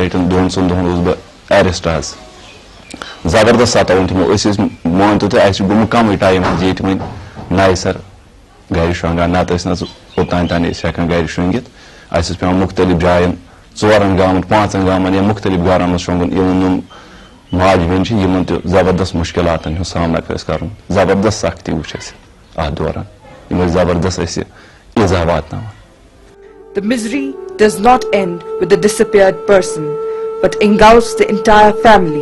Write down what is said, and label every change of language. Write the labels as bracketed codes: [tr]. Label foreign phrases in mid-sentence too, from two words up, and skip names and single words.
[ks] لٹہِ دۄن ژۄن دۄہن اوسُس بہٕ ایرسٹ حظ زبردست ستاوُن تِمو أسۍ ٲسۍ مٲنتو تُہۍ اَسہِ چھُ گوٚمُت کمٕے ٹایم حظ ییٚتہِ وۄنۍ نَیہِ سر گرِ شۄنٛگان نتہٕ ٲسۍ نہٕ اوٚتانۍ تانۍ أسۍ ہٮ۪کان گرِ شۄنٛگِتھ اَسہِ اوس پیٚوان مُختٔلِف جاین 4 گامن 5 گامن یا مُختٔلِف گرن منٛز شۄنٛگُن اِوٕن یِم ماجہِ بیٚنہِ چھِ یِمن تہِ زبردست مُشکِلاتن ہُنٛد سامنا پیٚو اَسہِ کرُن زبردست سختی وٕچھ اَسہِ اتھ دوران یِم ٲسۍ زبردست اَسہِ ایٖزا واتناوان. [en] The misery does not end with the disappeared person, but engulfs the entire family.